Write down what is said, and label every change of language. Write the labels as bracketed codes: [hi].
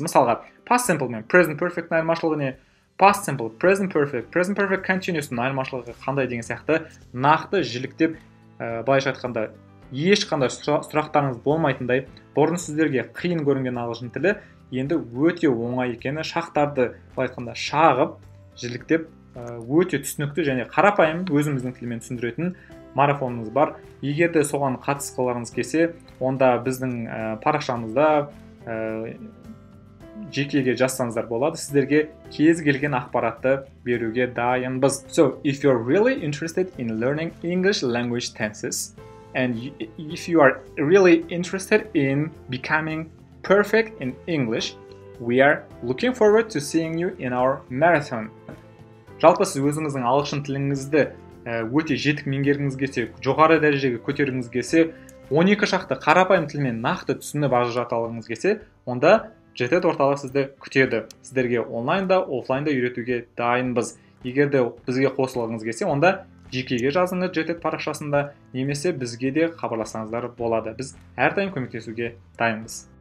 [kk] Мысалға, past simple мен present perfect-ның айырмашылығы не? Past simple, present perfect continuous-тың айырмашылығы қандай деген сияқты нақты жіліктеп, былайша айтқанда ешқандай сұрақтарыңыз болмайтындай, бұрын сіздерге қиын көрінген ағылшын тілі енді өте оңай екені, шақтарды айтқанда шағып, жіліктеп, өте түсінікті және қарапайым өзіміздің тілмен түсіндіретін марафонымыз бар. Егер де соған қатысқыларыңыз келсе, онда біздің парақшамызда жекеге жазсаңыздар болады. Сіздерге кез келген ақпаратты беруге дайынбыз. [en] So, if you're really interested in learning English language tenses, and if you are really interested in becoming perfect in English, we are looking forward to seeing you in our marathon. [kk] Жалпы сіз өзіңіздің ағылшын тіліңізді өте жетік меңгергіңіз келсе, жоғары дәрежеге көтергіңіз келсе, 12 шақты қарапайым тілмен нақты түсініп ажырата алғыңыз келсе, онда JTED орталық сізді күтеді. Сіздерге онлайнда, офлайнда үйретуге дайынбыз. Егер де бізге қосылғыңыз келсе, онда жекеге жазыңыз JTED парақшасында, немесе бізге де хабарласаңыздар болады. Біз әрдайым көмектесуге дайынбыз.